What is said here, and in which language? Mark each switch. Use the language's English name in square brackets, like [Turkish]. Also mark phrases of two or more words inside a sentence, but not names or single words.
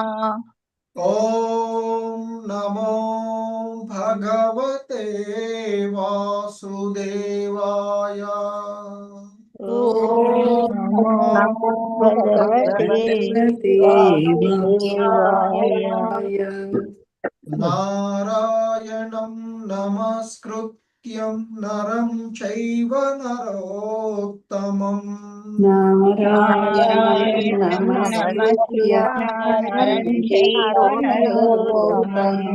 [Sanskrit] ఓం నమో భగవతే వాసుదేవాయ. ఓం నమో భగవతే వాసుదేవాయ. నారాయణం నమస్కృత్యం నరం చైవ నరోత్తమం. నారాయణం నమస్కృత్యం నరం చైవ నరోత్తమం.